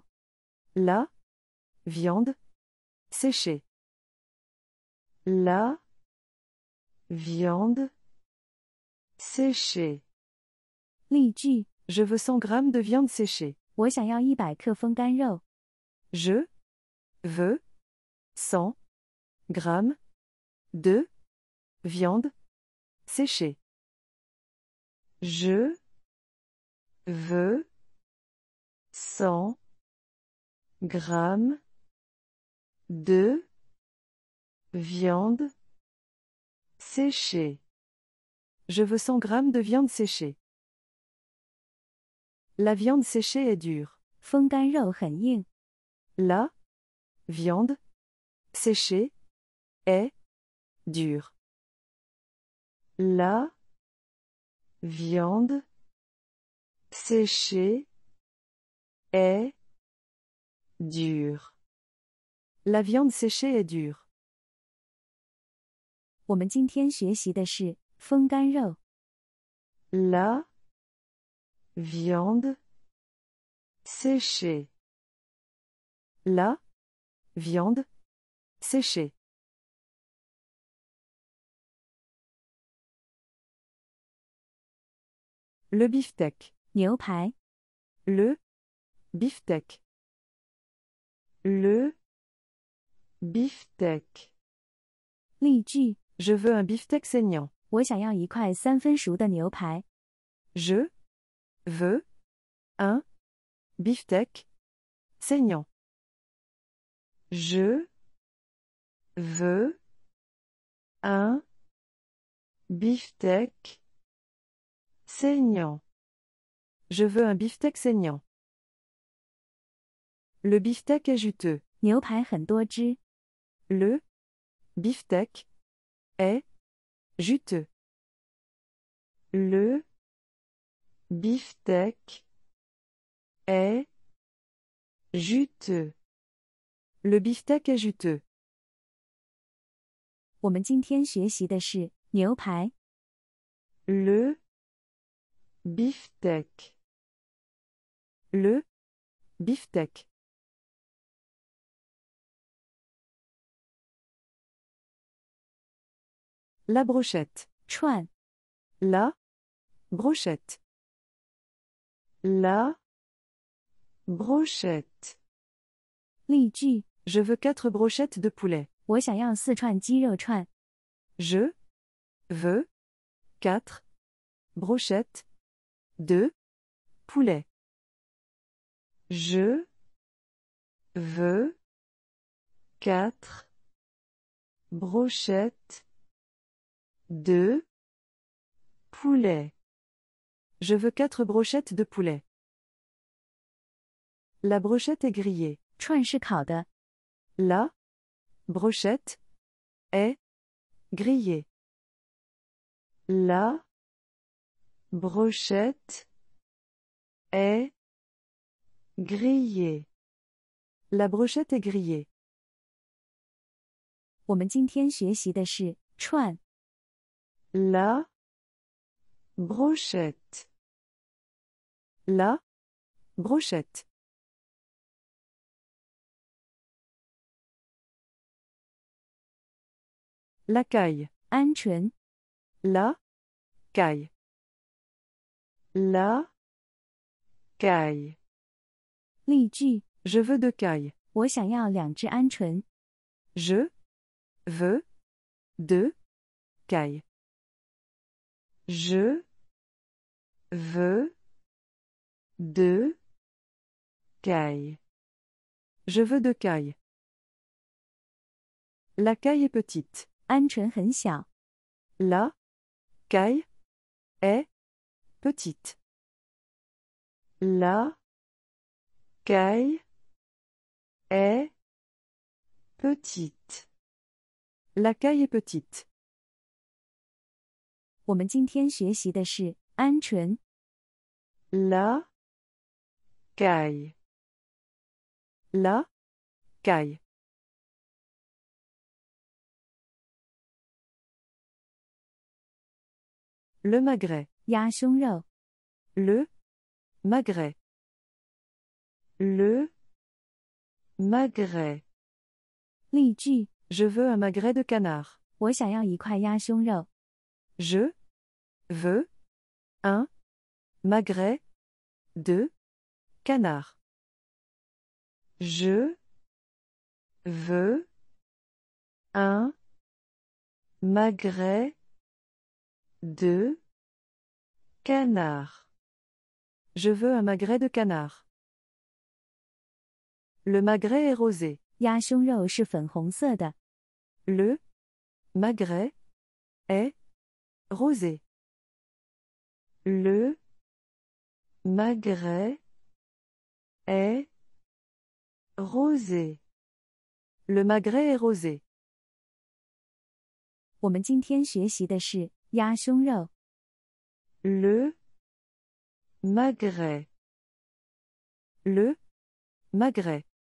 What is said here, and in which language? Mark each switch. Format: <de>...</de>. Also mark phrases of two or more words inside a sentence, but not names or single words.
<fr>La viande séchée. La viande séchée.</fr> <zh>例句：</zh> <fr>Je veux 100 grammes de viande séchée.</fr> <zh>我想要100克风干肉。</zh> <fr>Je veux 100 grammes de viande séchée. Je veux 100 grammes de viande séchée. Je veux 100 grammes de viande séchée. La viande séchée est dure.</fr> <zh>风干肉很硬。</zh> <fr>La viande séchée est dure. La viande séchée est dure. La viande séchée est dure.</fr> <zh>我们今天学习的是风干肉。</zh> <fr>La viande séchée. La viande séchée. Le beefsteak.</fr> <zh>牛排。</zh> <fr>Le beefsteak. Le beefsteak.</fr> <zh>例句：</zh> <fr>Je veux un beefsteak saignant.</fr> <zh>我想要1块3分熟的牛排。</zh> <fr>Je veux un beefsteak saignant. Je veux un beefsteak saignant. Je veux un beefsteak saignant. Le beefsteak est juteux.</fr> <zh>牛排很多汁。</zh> <fr>Le beefsteak est juteux. Le beefsteak est juteux. Le beefsteak est juteux.</fr> <zh>我们今天学习的是牛排。</zh> <fr>Le beefsteak. Le beefsteak. La brochette.</fr> <zh>串</zh> <fr>La brochette. La brochette.</fr> <zh>例句</zh> <fr>Je veux 4 brochettes de poulet.</fr> <zh>我想要4串鸡肉串。</zh> <fr>Je veux 4 brochettes de poulet. Je veux 4 brochettes de poulet. Je veux 4 brochettes de poulet. La brochette est grillée.</fr> <zh>串是烤的，</zh> <fr>La brochette est grillée. La brochette est grillée. La brochette est grillée.</fr> <zh>我们今天学习的是串</zh> <fr>La brochette. La brochette. La caille.</fr> <zh>鹌鹑</zh> <fr>La caille. La caille.</fr> <zh>例句</zh> <fr>Je veux 2 cailles.</fr> <zh>我想要2只鹌鹑。</zh> <fr>Je veux 2 cailles. Je veux 2 cailles. Je veux 2 cailles. La caille est petite.</fr> <zh>鹌鹑很小，</zh> <fr>La caille est petite. La caille est petite. La caille est petite.</fr> <zh>我们今天学习的是鹌鹑</zh> <fr>La caille. La caille. Le magret.</fr> <zh>鸭胸肉，</zh> <fr>Le magret. Le magret.</fr> <zh>例句</zh> <fr>Je veux un magret de canard.</fr> <zh>我想要1块鸭胸肉。</zh> <fr>Je veux un magret de canard. Je veux un magret de canard. Je veux un magret de canard. Le magret est rosé.</fr> <zh>鸭胸肉是粉红色的，</zh> <fr>Le magret est rosé. Le magret est rosé. Le magret est rosé.</fr> <zh>我们今天学习的是鸭胸肉。</zh> <fr>Le magret. Le magret.</fr>